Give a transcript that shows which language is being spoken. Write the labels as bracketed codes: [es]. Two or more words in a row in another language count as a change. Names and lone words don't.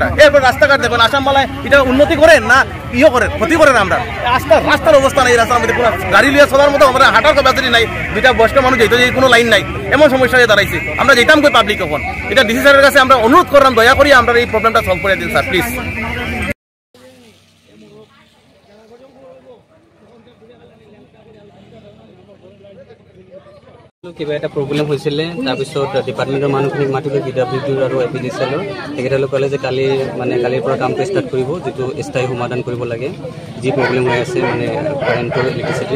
[bn] এরপর রাস্তাঘাট দেখবেন আসাম মালায় এটা উন্নতি করেন না ইয়ে করেন, ক্ষতি করেন। আমরা রাস্তার অবস্থা নাই, রাস্তার মধ্যে কোনো গাড়ি লিয়ে চলার মতো আমরা হাঁটার ক্যাপাসিটি নাই। দুইটা বয়স্ক মানুষ যেত, যে কোনো লাইন নাই, এমন সমস্যা হয়ে দাঁড়াইছে। আমরা যেতাম কই পাবলিক এখন। এটা ডিসি স্যারের কাছে আমরা অনুরোধ করলাম, দয়া করি আমরা এই [en] problem solve [bn] করে দিন স্যার, প্লিজ। [as] কিবা এটা প্ৰব্লেম হৈছিলে, তাৰপিছত ডিপাৰ্টমেণ্টৰ মানুহখিনিক মাতিলোঁ, PWDৰ আৰু APDCL-ৰ। তেখেতসকলে ক'লে যে কালিৰ পৰা কামটো ষ্টাৰ্ট কৰিব, যিটো স্থায়ী সমাধান কৰিব লাগে, যি প্ৰব্লেম হৈ আছে মানে কাৰেণ্টৰ, ইলেক্ট্ৰিচিটিৰ।